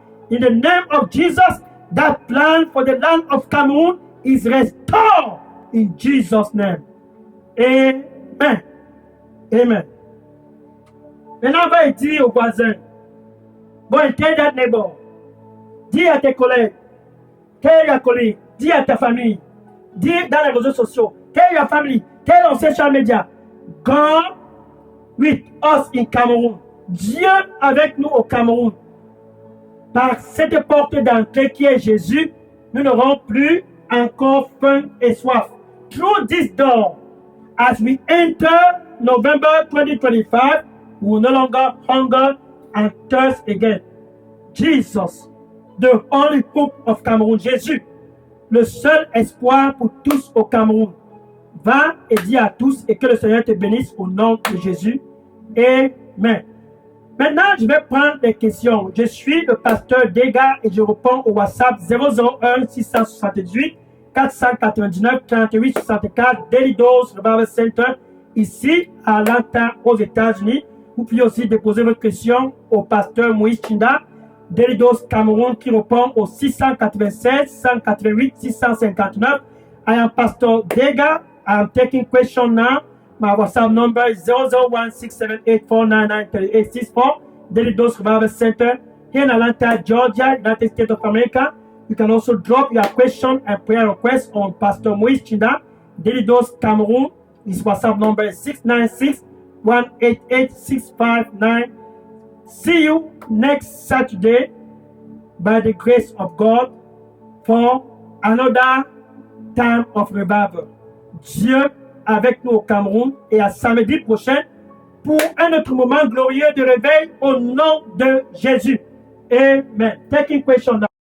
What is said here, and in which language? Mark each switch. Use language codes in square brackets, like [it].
[en] In the name of Jesus, that plan for the land of Cameroon is restored. In Jesus' name. Amen. Amen. [fr] Maintenant, on va dire aux voisins. [en] Go and tell that neighbor. [fr] Dis à tes collègues. [en] Tell your colleague. [fr] Dis à ta famille. Dis dans les réseaux sociaux. [en] Tell your family. Tell on social media. God with us in Cameroon. [fr] Dieu avec nous au Cameroun. Par cette porte d'entrée qui est Jésus, nous n'aurons plus encore faim et soif. [en] Through this door, as we enter November 2025, we will no longer hunger and thirst again. Jesus, the only hope of Cameroon. [fr] Jésus, le seul espoir pour tous au Cameroun. Va et dis à tous et que le Seigneur te bénisse au nom de Jésus. Amen. Maintenant, je vais prendre des questions. Je suis le pasteur Dega et je réponds au WhatsApp 001 678 499 38 64 Daily Dose Revival Center ici à Atlanta aux États-Unis. Vous pouvez aussi déposer votre question au pasteur Moïse Chinda, Daily Dose Cameroun qui répond au 696 188 659. [en] I am Pastor Dega. I am taking question now. My WhatsApp number is 0016784993864. Daily Dose Revival Center here in Atlanta, Georgia, United States of America. You can also drop your question and prayer request on Pastor Moïse Chinda. Daily Dose Cameroon. His WhatsApp number is 696-188-659. See you next Saturday by the grace of God for another time of revival. [fr] Dieu avec nous au Cameroun et à samedi prochain pour un autre moment glorieux de réveil au nom de Jésus. Amen. [en] Taking question now.